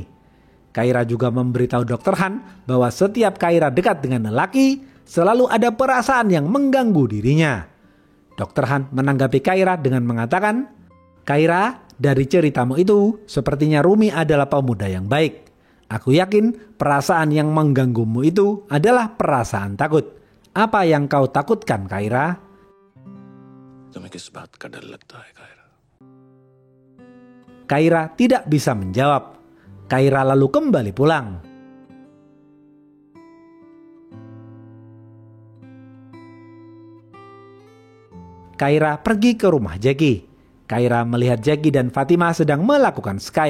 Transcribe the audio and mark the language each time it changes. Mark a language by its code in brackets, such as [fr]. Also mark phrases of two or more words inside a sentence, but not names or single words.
[id] Kaira juga memberitahu Dr. Han bahwa setiap Kaira dekat dengan lelaki, selalu ada perasaan yang mengganggu dirinya. Dr. Han menanggapi Kaira dengan mengatakan, Kaira, dari ceritamu itu, sepertinya Rumi adalah pemuda yang baik. Aku yakin perasaan yang mengganggumu itu adalah perasaan takut. Apa yang kau takutkan, Kaira? [hi] तुम्हें किस बात का डर लगता है, कायरा? [id] Kaira tidak bisa menjawab. Kaira lalu kembali pulang. Kaira pergi ke rumah Jackie. Kaira melihat Jackie dan Fatima sedang melakukan Skype.